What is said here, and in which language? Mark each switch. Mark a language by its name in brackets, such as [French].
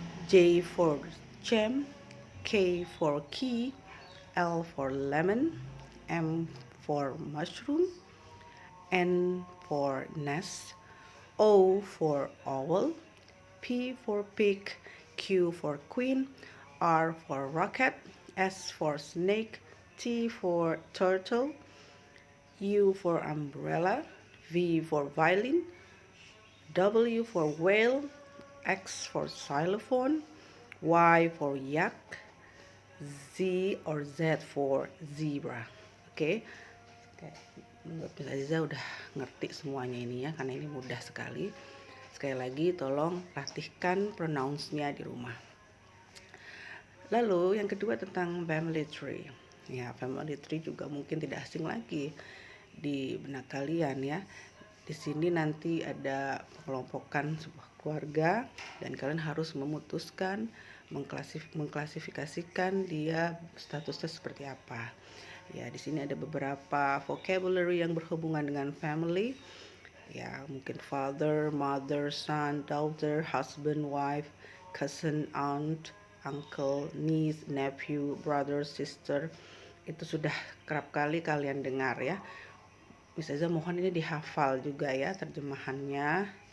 [English] J for jam, K for key, L for lemon, M for mushroom, N for nest, O for owl, P for pig, Q for queen, R for rocket, S for snake, T for turtle, U for umbrella, V for violin, W for whale, X for xylophone, Y for yak, Z or Z for zebra. [Indonesian] Oke. Mbak Aziza udah ngerti semuanya ini ya, karena ini mudah sekali. Sekali lagi tolong latihkan pronounce-nya di rumah. Lalu yang kedua tentang family tree. Ya, family tree juga mungkin tidak asing lagi di benak kalian ya. Di sini nanti ada pengelompokan sebuah keluarga dan kalian harus memutuskan mengklasifikasikan dia statusnya seperti apa. Ya, di sini ada beberapa vocabulary yang berhubungan dengan family. [English] Ya, mungkin father, mother, son, daughter, husband, wife, cousin, aunt, uncle, niece, nephew, brother, sister. [Indonesian] Itu sudah kerap kali kalian dengar ya. Misalnya mohon ini dihafal juga ya terjemahannya.